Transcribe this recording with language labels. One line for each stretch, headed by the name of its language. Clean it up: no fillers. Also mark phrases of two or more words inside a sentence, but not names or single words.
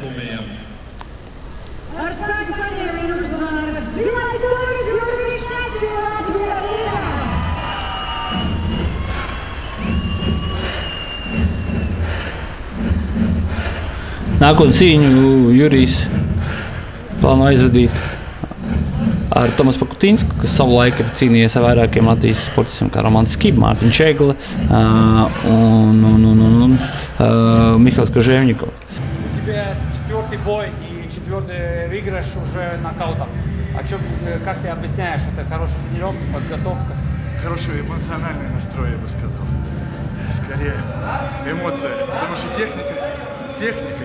Latvian: Nākotnē cīņu Jurijs plāno aizvadīt ar Tomasu Pakutinsku, kas savulaik ir cīnījies ar vairākiem Latvijas sportistiem, kā Romans Skib, Mārtiņš Ēgle un Михаил Кожевников.
Russian: У тебя 4-й бой и 4-й выигрыш уже нокаутом. Как ты объясняешь, это хорошая тренировка, подготовка? Хороший эмоциональный настрой, я бы сказал. Скорее эмоция, потому что техникой.